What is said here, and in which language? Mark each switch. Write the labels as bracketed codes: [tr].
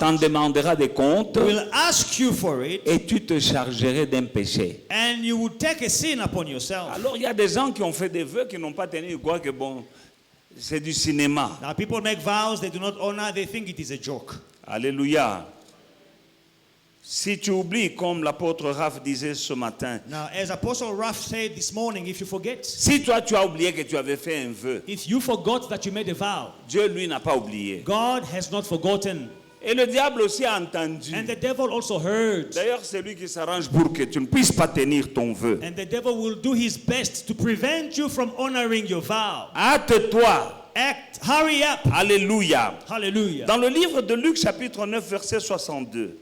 [fr] t'en demandera des comptes [en] will ask you for it. [fr] et tu te chargerais d'un péché. [en] And you will take a sin upon yourself. [fr] Alors il y a des gens qui ont fait des vœux qui n'ont pas tenu, ils croient que bon, c'est du cinéma. [en] Now people make vows they do not honor, they think it is a joke. [fr] Alléluia. Si tu oublies, comme l'apôtre Raph disait ce matin, [en] Now, as Apostle Raph said this morning, if you forget, [fr] si toi tu as oublié que tu avais fait un vœu, [en] if you forgot that you made a vow, [fr] Dieu lui n'a pas oublié. [en] God has not forgotten. [fr] Et le diable aussi a entendu. [en] And the devil also heard. [fr] D'ailleurs, c'est lui qui s'arrange pour que tu ne puisses pas tenir ton vœu. [en] And the devil will do his best to prevent you from honoring your vow. [fr] Hâte-toi. [en] Act, hurry up. [fr] Alléluia. [en] Hallelujah. [fr] Dans le livre de Luc, chapitre 9, verset 62,